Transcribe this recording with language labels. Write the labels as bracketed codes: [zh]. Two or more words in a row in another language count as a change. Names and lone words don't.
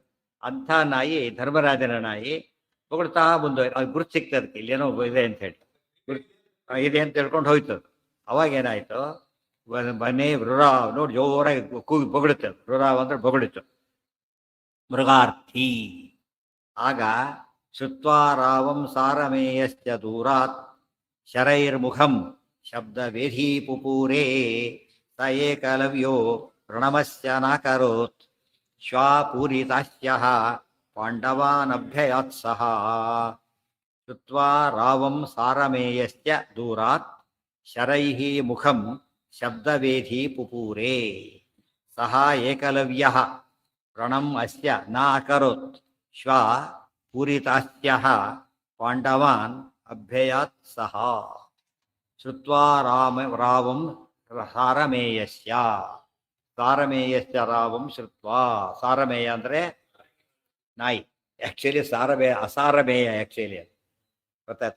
[kn] ಅಂಥ ನಾಯಿ ಧರ್ಮರಾಜನ ನಾಯಿ ಹೊಗಳ್ತಾ ಮುಂದೆ ಅದು ಗುರುತು ಸಿಗ್ತದಕ್ಕೆ, ಇಲ್ಲೇನೋ ಇದೆ ಅಂತ ಹೇಳಿ ಇದೆ ಅಂತ ಹೇಳ್ಕೊಂಡು ಹೋಯ್ತದು. ಅವಾಗ ಏನಾಯ್ತು, ಮನೆ ರುರಾವ್ ನೋಡಿ ಜೋರಾಗಿ ಕೂಗಿ ಬೊಗಳುತ್ತೆ. ರುರಾವ್ ಅಂದ್ರೆ ಬೊಗಳಿತು, ಮೃಗಾರ್ಥಿ. [sa] ಆಗ ಶ್ರುತ್ವಾ ರಾವಂ ಸಾರಮೇಯಶ್ಚ ದೂರಾತ್ ಶರೈರ್ಮುಖಂ ಶಬ್ದ ವೇಧಿ ಪುಪೂರೇ ಸ ಏಕಲವ್ಯೋ ಪ್ರಣಮಸ್ಯ ನಾಕರೋತ್ ಶ್ವಾಪೂರಿತಾಸ್ಯಃ ಪಾಂಡವಾನಭ್ಯಯಾತ್ ಸಹ. ಶ್ರುತ್ವಾ ರಾವಂ ಸಾರಮೇಯಶ್ಚ ದೂರಾತ್ ಶರೈಃ ಮುಖಂ ಶಬ್ದವೇಧಿ ಪುಪೂರೇ ಸಹ ಏಕಲವ್ಯಃ ಪ್ರಣಮ್ ಅಸ್ಯ ನ ಅಕರೋತ್ ಶ್ವ ಪೂರಿತಾಸ್ಯಃ ಪಾಂಡವಾನ್ ಅಭ್ಯಯಾತ್ ಸಹ. ಶ್ರುತ್ವಾ ರಾವಂ ಸಾರಮೇಯಸ್ಯ ರಾವಂ ಶ್ರುತ್ವಾ. [kn] ಸಾರಮೇಯ ಅಂದರೆ ನಾಯಿ, ಆ್ಯಕ್ಚುಲಿ ಅಸಾರಮೇಯ ಆ್ಯಕ್ಚುಲಿ ಗೊತ್ತಾಯ್ತು.